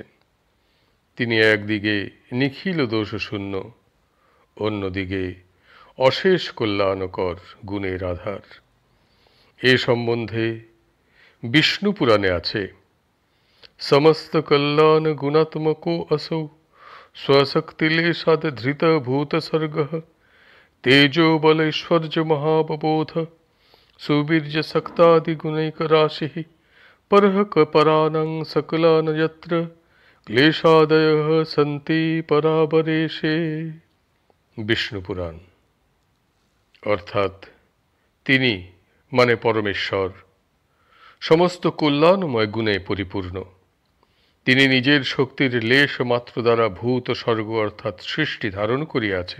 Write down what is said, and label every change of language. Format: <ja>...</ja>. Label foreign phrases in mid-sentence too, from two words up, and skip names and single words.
<bn>তিনি একদিকে নিখিল দোষশূন্য, অন্যদিকে অশেষ কল্যাণকর গুণের আধার। এ সম্বন্ধে বিষ্ণু পুরাণে আছে,</bn> <sa>সমস্ত কল্যাণ গুণাত্মকো असौ स्वशक्तिलेशाद धृत भूतसर्गः तेजो बलैश्वर्य महाबबोध सुवीर्य शक्तादि गुणैक राशिः परः परानं सकलान यत्र क्लेशादयः सन्ति परावरेशे।</sa> <bn>বিষ্ণু পুরাণ। অর্থাৎ তিনি মানে পরমেশ্বর সমস্ত কল্যাণময় গুণে পরিপূর্ণ। তিনি নিজের শক্তির লেশ মাত্র দ্বারা ভূত স্বর্গ অর্থাৎ সৃষ্টি ধারণ করিয়াছেন।</bn>